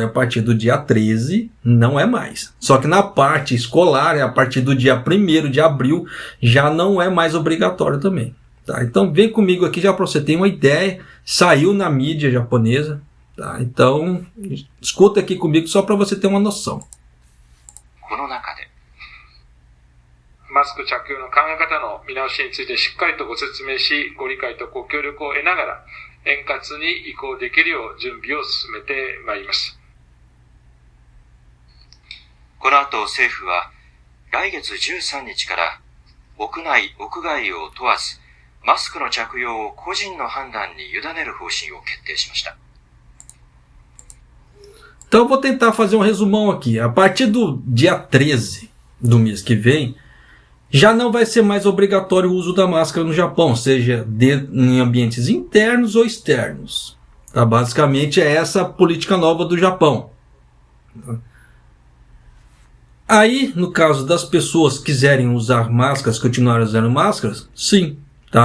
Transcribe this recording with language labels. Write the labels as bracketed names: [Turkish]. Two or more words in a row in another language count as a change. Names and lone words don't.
[Portuguese] A partir do dia 13, não é mais. Só que na parte escolar, a partir do dia 1º de abril, já não é mais obrigatório também. Tá? Então vem comigo aqui já para você ter uma ideia. Saiu na mídia japonesa. Tá? Então escuta aqui comigo só para você ter uma noção. [Japanese] マスク着用の考え方の見直しについてしっかりとご説明し、ご理解とご協力を得ながら、円滑に移行できるよう準備を進めてまいります。この後、政府は来月13日から屋内・屋外を問わず、マスクの着用を個人の判断に委ねる方針を決定しました。 [Portuguese] Então eu vou tentar fazer um resumão aqui. A partir do dia 13 do mês que vem, já não vai ser mais obrigatório o uso da máscara no Japão, seja em ambientes internos ou externos. Tá? Basicamente é essa a política nova do Japão. Aí, no caso das pessoas que quiserem usar máscaras, continuar usando máscaras, sim, tá?